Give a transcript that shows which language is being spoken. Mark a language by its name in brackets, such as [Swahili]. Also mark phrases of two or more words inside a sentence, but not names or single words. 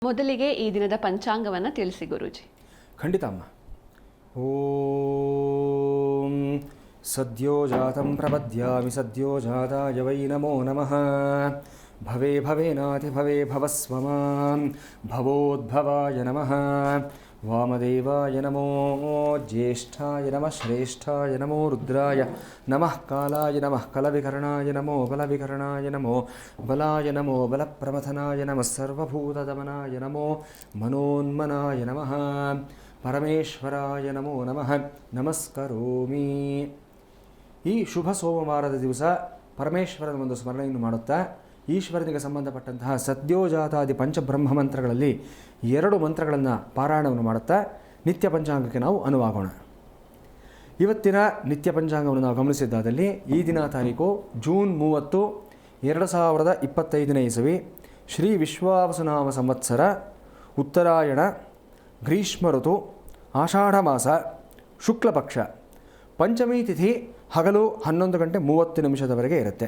[Kannada] ಮೊದಲಿಗೆ ಈ ದಿನದ ಪಂಚಾಂಗವನ್ನು ತಿಳಿಸಿ ಗುರೂಜಿ. ಖಂಡಿತ ಅಮ್ಮ. [Sanskrit] ಓಂ ಸದ್ಯೋ ಜಾತಂ ಪ್ರಪದ್ಯಾಮಿ ಸದ್ಯೋ ಜಾತಾಯ ವೈ ನಮೋ ನಮಃ. ಭವೇ ಭವೇನಾತಿ ಭವೇ ಭವಸ್ವಮಾಂ ಭವೋದ್ಭವಾಯ ನಮಃ. ವಾಮದೇವಾಯ ನಮೋ ಜ್ಯೇಷ್ಠಾಯ ನಮಃ ಶ್ರೇಷ್ಠಾಯ ನಮೋ ರುದ್ರಾಯ ನಮಃ. ಕಾಲಾಯ ನಮಃ ಕಲವಿಕರ್ಣಾಯ ನಮೋ ಬಲವಿಕರ್ಣಾಯ ನಮೋ ಬಲಾಯ ನಮೋ ಬಲಪ್ರಮಥನಾಯ ನಮಃ. ಸರ್ವಭೂತದಮನಾಯ ನಮೋ ಮನೋನ್ಮನಾಯ ನಮಃ. ಪರಮೇಶ್ವರಾಯ ನಮೋ ನಮಃ. ನಮಸ್ಕರೋಮಿ. [Kannada] ಈ ಶುಭ ಸೋಮವಾರದ ದಿವಸ ಪರಮೇಶ್ವರನ ಒಂದು ಸ್ಮರಣೆಯನ್ನು ಮಾಡುತ್ತಾ ಈಶ್ವರನಿಗೆ ಸಂಬಂಧಪಟ್ಟಂತಹ ಸದ್ಯೋಜಾತಾದಿ ಪಂಚಬ್ರಹ್ಮ ಮಂತ್ರಗಳಲ್ಲಿ 2 ಮಂತ್ರಗಳನ್ನು ಪಾರಾಯಣವನ್ನು ಮಾಡುತ್ತಾ ನಿತ್ಯ ಪಂಚಾಂಗಕ್ಕೆ ನಾವು ಅನುವಾಗೋಣ. ಇವತ್ತಿನ ನಿತ್ಯ ಪಂಚಾಂಗವನ್ನು ನಾವು ಗಮನಿಸಿದ್ದಾದಲ್ಲಿ ಈ ದಿನ ತಾರೀಕು ಜೂನ್ 30, 2025ನೇ ಇಸವಿ, ಶ್ರೀ ವಿಶ್ವಾವಸುನಾಮ ಸಂವತ್ಸರ, ಉತ್ತರಾಯಣ, ಗ್ರೀಷ್ಮ ಋತು, ಆಷಾಢ ಮಾಸ, ಶುಕ್ಲಪಕ್ಷ, ಪಂಚಮಿ ತಿಥಿ ಹಗಲು 11:30 ಇರುತ್ತೆ.